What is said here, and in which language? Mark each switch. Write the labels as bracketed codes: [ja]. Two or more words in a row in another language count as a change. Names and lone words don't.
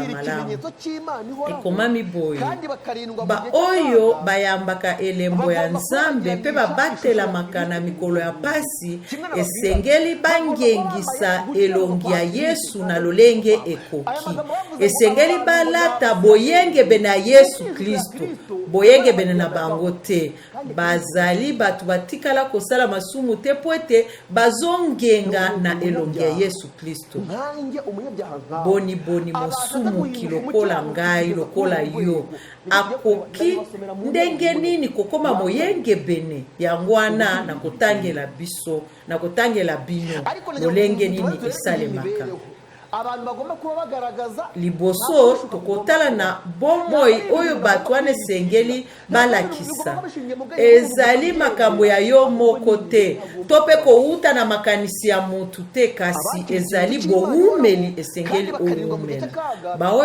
[ln] malamu ekomami boye ba oyo bayambaka elembo ya nzambe pe babatelamaka na mikolo ya pasi esengeli bangengisa elongi ya Yesu na lolenge ekoki esengeli balata boyengebe na Yesu Kristo boyengebene na bango te bazali batu batikala kosala masumu te po ete bazongenga na elongi ya Yesu Kristo boni mosumu kilokola ngai lokola yo akoki ndenge nini kokoma moyengebene yango wana na kotangela biso na kotangela bino lolenge nini esalemaka [rw] abantu bagomba kuba bagaragaza [ln] liboso tokotala na bomoi oyo bato wana esengeli balakisa ezali makambo ya yo moko te tope kouta na makanisi ya mutu te kasi ezali boumeli esengeli oumela ba oyo